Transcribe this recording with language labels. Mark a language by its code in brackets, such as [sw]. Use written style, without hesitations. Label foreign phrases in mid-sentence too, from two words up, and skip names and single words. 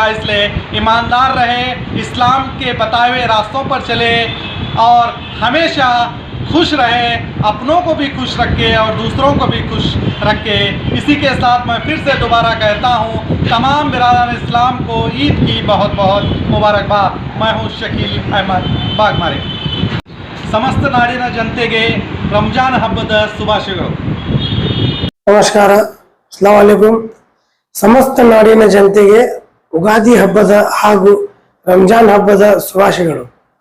[hi] इसलिए ईमानदार रहे, इस्लाम के बताए हुए रास्तों पर चले और हमेशा खुश रहे, अपनों को भी खुश रखे और दूसरों को भी खुश रखे. इसी के साथ मैं फिर से दोबारा कहता हूँ तमाम बिरादरान इस्लाम को ईद की बहुत बहुत मुबारकबाद. मैं हूँ शकील अहमद बागमारे. [kn] ಸಮಸ್ತ ನಾಡಿನ ಜನತೆಗೆ ರಂಜಾನ್ ಹಬ್ಬದ ಶುಭಾಶಯಗಳು. ನಮಸ್ಕಾರ, [ar] السلام عليكم. [kn] ಸಮಸ್ತ ನಾಡಿನ ಜನತೆಗೆ ಉಗಾದಿ ಹಬ್ಬದ ಹಾಗೂ ರಂಜಾನ್ ಹಬ್ಬದ ಶುಭಾಶಯಗಳು.